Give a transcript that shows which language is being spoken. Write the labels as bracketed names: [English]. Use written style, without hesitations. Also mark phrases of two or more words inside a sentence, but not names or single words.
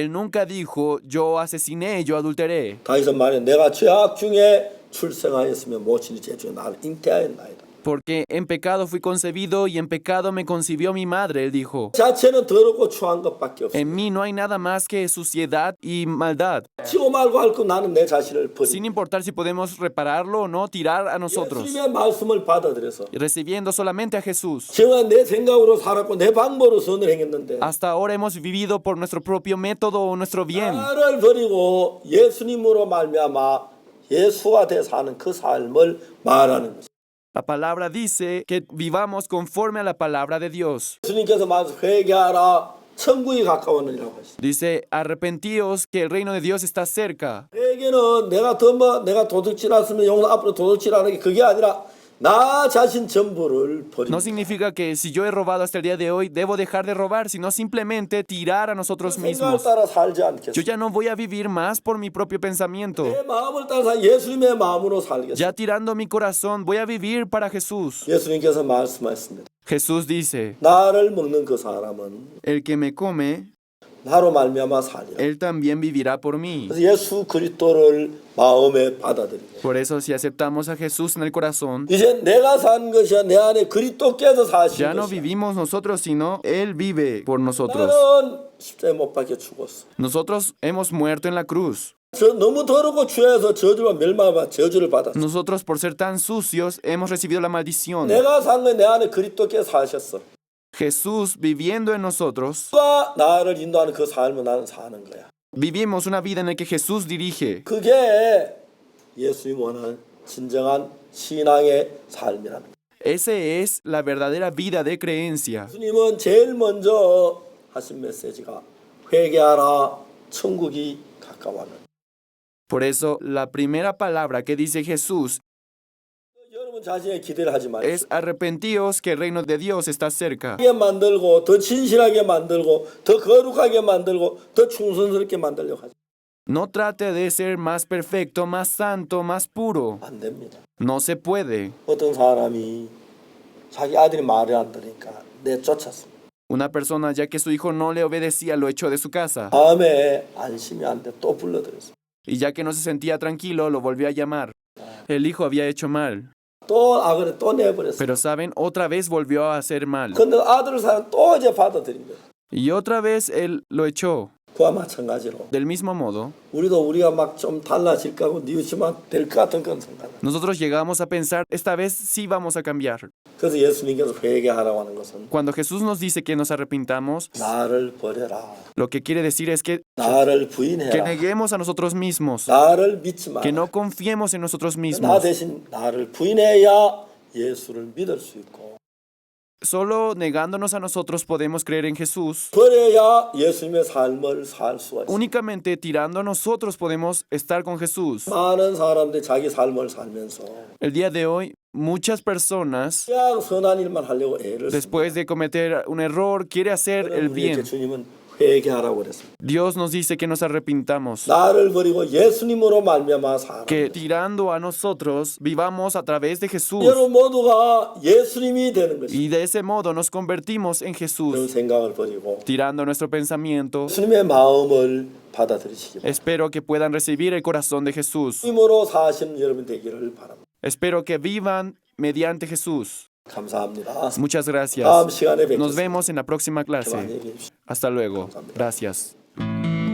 [Spanish] Él nunca dijo, yo asesiné, yo adulteré. [Korean] 다윗은 말해 내가 죄악 중에 출생하였으며 모친이 죄 중에 나를 잉태하였나이다. [Spanish] Porque en pecado fui concebido y en pecado me concibió mi madre, él dijo. [Korean] 자체는 더럽고 추한 것밖에 없어. [Spanish] En mí no hay nada más que suciedad y maldad. [Korean] 치고 말고 할 거 나는 내 자신을 [Spanish] Sin [Korean] 버리고 [Spanish] importar si podemos repararlo o no, tirar a nosotros. [Korean] 예수님의 말씀을 받아들여서 [Spanish] Recibiendo solamente a Jesús. [Korean] 제가 내 생각으로 살았고 내 방법으로 선을 행했는데 [Spanish] Hasta ahora hemos vivido por nuestro propio método o nuestro bien. [Korean] 나를 버리고 예수님으로 말미암아 예수가 돼 사는 그 삶을 말하는 거죠. [Spanish] La palabra dice que vivamos conforme a la palabra de Dios. [Korean] 예수님께서 말씀 회개하라 천국이 가까웠느니라고 하시죠. [Spanish] Dice, arrepentíos que el reino de Dios está cerca. [Korean] 회개는 내가 도둑질했으면 용서 앞으로 도둑질하는 게 그게 아니라 나 자신 전부를 버리는 [Spanish] No significa que si yo he robado hasta el día de hoy, debo dejar de robar, sino simplemente tirar a nosotros [Korean] 생각을 [Spanish] mismos. [Korean] 따라 살지 [Spanish] Yo [Korean] 않겠어. [Spanish] ya no voy a vivir más por mi propio pensamiento. [Korean] 내 마음을 따라 예수님의 마음으로 살겠어. [Spanish] Ya tirando mi corazón, voy a vivir para Jesús. [Korean] 예수님께서 말씀하셨습니다. [Spanish] Jesús dice, [Korean] 나를 먹는 그 사람은 [Spanish] el que me come, [Korean] 나로 말미암아 살리라. [Spanish] él también vivirá por mí. [Korean] 그래서 예수 그리스도를 마음에 받아들이고 [Spanish] Por eso, si aceptamos a Jesús en el corazón, [Korean] 이제 내가 산 것이야 내 안에 그리스도께서 사신 [Spanish] ya no [Korean] 것이야. [Spanish] vivimos nosotros, sino Él vive por nosotros. [Korean] 나는 십자가에 못 박혀 죽었어. [Spanish] Nosotros hemos muerto en la cruz. [Korean] 너무 더럽고 죄해서 저주와 멸망과 저주를 받았어. [Spanish] Nosotros, por ser tan sucios, hemos recibido la maldición. [Korean] 내가 산 건 내 안에 그리스도께서 사셨어. [Spanish] Jesús, viviendo en nosotros, [Korean] 가 나를 인도하는 그 삶을 나는 사는 거야. [Spanish] vivimos una vida en la que Jesús dirige. [Korean] 그게 예수님 원하는 진정한 신앙의 삶이라는 거야. [Spanish] Ese es la verdadera vida de creencia. [Korean] 예수님은 제일 먼저 하신 메시지가 회개하라, 천국이 가까워하는. [Spanish] Por eso, la primera palabra que dice Jesús [Korean] 여러분 자신의 기대를 하지 마세요. [Spanish] es arrepentíos que el reino de Dios está cerca. [Korean] 하게 만들고 더 진실하게 만들고 더 거룩하게 만들고 더 충성스럽게 만들려고 하지. [Spanish] No trate de ser más perfecto, más santo, más puro. [Korean] 안 됩니다. [Spanish] No se puede. [Korean] 어떤 사람이 자기 아들이 말을 안 들으니까 내쫓았습니다. [Spanish] Una persona, ya que su hijo no le obedecía, lo echó de su casa. [Korean] 다음에 안심이 안 돼 또 불러들였습니다. [Spanish] Y ya que no se sentía tranquilo, lo volvió a llamar. El hijo había hecho mal. [Korean] 또 악을 또 내버렸어요. [Spanish] Pero saben, otra vez volvió a hacer mal. [Korean] 근데 아들을 사는 또 이제 받아들인 거예요. [Spanish] Y otra vez él lo echó. [Korean] 그와 마찬가지로 [Spanish] Del mismo modo, [Korean] 우리가 막 좀 달라질까 하고 뉘우치면 될 것 같은 그런 생각. [Spanish] nosotros llegamos a pensar, esta vez sí vamos a cambiar. [Korean] 그래서 예수님께서 회개하라고 하는 것은 [Spanish] Cuando Jesús nos dice que nos arrepintamos, [Korean] 나를 버려라. [Spanish] lo que quiere decir es que [Korean] 나를 부인해라. [Spanish] neguemos a nosotros mismos, [Korean] 나를 믿지 마라. [Spanish] que no confiemos en nosotros [Korean] 나 [Spanish] mismos. [Korean] 대신 나를 부인해야 예수를 믿을 수 있고 [Spanish] Solo negándonos a nosotros podemos creer en Jesús. [Korean] 그래야 예수님의 삶을 살 수가 있어요. [Spanish] Únicamente tirando a nosotros podemos estar con Jesús. [Korean] 많은 사람들이 자기 삶을 살면서 [Spanish] El día de hoy, muchas personas, [Korean] 그냥 선한 일만 하려고 애를 씁니다. [Spanish] después de cometer un error, quiere hacer el [Korean] 우리에게 [Spanish] bien. [Korean] 주님은 회개하라고 그랬습니다. [Spanish] Dios nos dice que nos arrepintamos, [Korean] 나를 버리고 예수님으로 말미암아 사는 [Spanish] que [Korean] 거예요. [Spanish] tirando a nosotros vivamos a través de Jesús. [Korean] 여러분 모두가 예수님이 되는 것이 [Spanish] Y de ese modo nos convertimos en [Korean] 그런 [Spanish] Jesús, [Korean] 생각을 버리고 [Spanish] tirando nuestro pensamiento. [Korean] 예수님의 마음을 받아들이시기 바랍니다. [Spanish] Espero que puedan recibir el corazón de Jesús. [Korean] 힘으로 사시는 여러분 되기를 바랍니다. [Spanish] Espero que vivan mediante Jesús. [Korean] 감사합니다. [Spanish] Muchas [Korean] 다음 [Spanish] gracias. [Korean] 시간에 [Spanish] Nos [Korean] 뵙겠습니다. [Spanish] vemos en la próxima [Korean] 많이 [Spanish] clase. [Korean] 얘기해 주십시오. [Spanish] Hasta luego. Gracias.